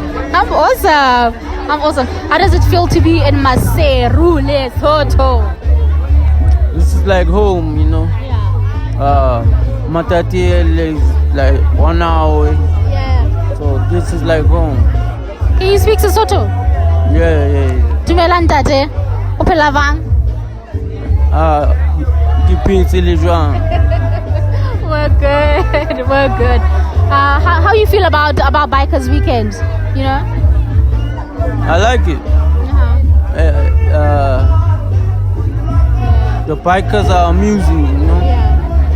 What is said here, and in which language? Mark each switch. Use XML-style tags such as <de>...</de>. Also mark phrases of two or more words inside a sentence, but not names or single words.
<en>I'm awesome. How does it feel to be in Maseru, Lesotho? This is like home, you know. Yeah. Matatiele is like 1 hour away. Yeah. So this is like home. Can you speak Sesotho? Yeah.</en> <st>Dumela ntate. O phela jwang? Ke phetse le jwang.</st> <en>We're good. How you feel about Bikers Weekend? You know? I like it. The bikers are amusing, you know. Yeah.</en>